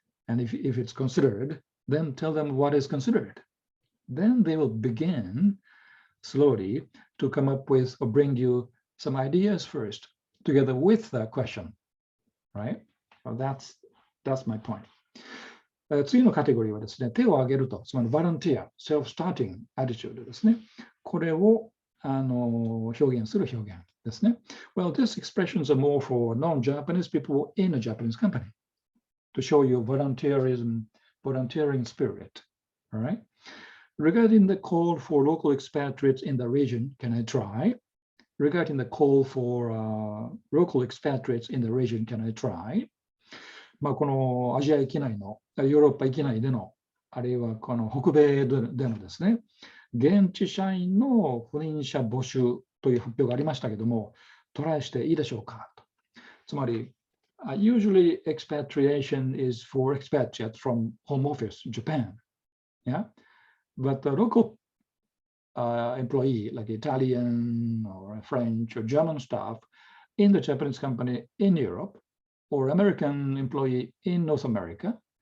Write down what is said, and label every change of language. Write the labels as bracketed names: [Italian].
[English] And if it's considered, then tell them what is considered. Then they will begin slowly to come up with or bring you some ideas first, together with the question, right? Well, that's my point. [Japanese] 次のカテゴリーはですね、手を挙げると、つまりボランティア、 [English] self-starting attitude [Japanese] ですね。これを表現する表現ですね。 [English] Well, these expressions are more for non-Japanese people in a Japanese company to show you volunteering spirit. All right. Regarding the call for local expatriates in the region, can I try? Regarding the call for local expatriates in the region, can I try? [Japanese] このアジア域内の、ヨーロッパ域内での、あるいはこの北米でのですね、現地社員の赴任者募集という発表がありましたけども、トライしていいでしょうかと。 [English] つまり、usually expatriation is for expatriates from home office, Japan. Yeah, but the local employee, like Italian or French or German staff in the Japanese company in Europe, or American employee in North America,